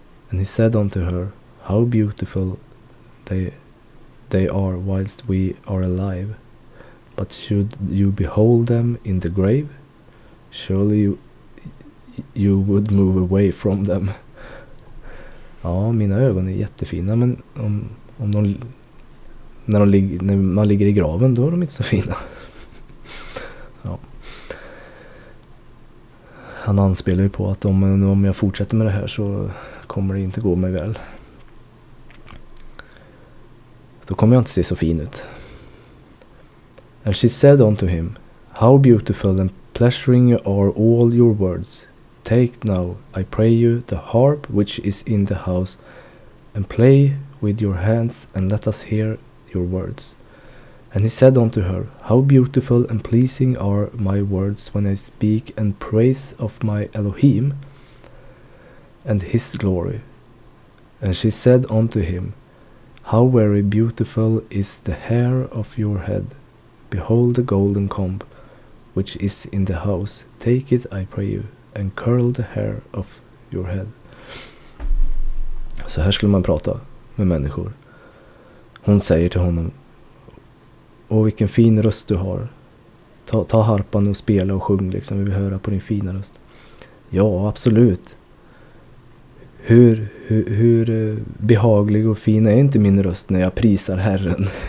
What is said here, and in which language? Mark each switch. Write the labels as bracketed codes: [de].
[en] And he said unto her, how beautiful they are whilst we are alive. But should you behold them in the grave, surely you would move away from them. [sv] Ja, mina ögon är jättefina, men när man ligger i graven, då är de inte så fina. Ja. Han anspelar ju på att om jag fortsätter med det här så kommer det inte gå mig väl. Då kommer jag inte se så fin ut. [en] And she said unto him, how beautiful and pleasuring are all your words. Take now, I pray you, the harp which is in the house, and play with your hands, and let us hear your words. And he said unto her, how beautiful and pleasing are my words when I speak and praise of my Elohim and his glory. And she said unto him, how very beautiful is the hair of your head. Behold the golden comb which is in the house. Take it, I pray you, and curl the hair of your head. [sv] Så här skulle man prata med människor. Hon säger till honom: åh, vilken fin röst du har. Ta harpan och spela och sjung liksom. Vi vill höra på din fina röst. Ja, absolut. Hur behaglig och fin är inte min röst när jag prisar Herren?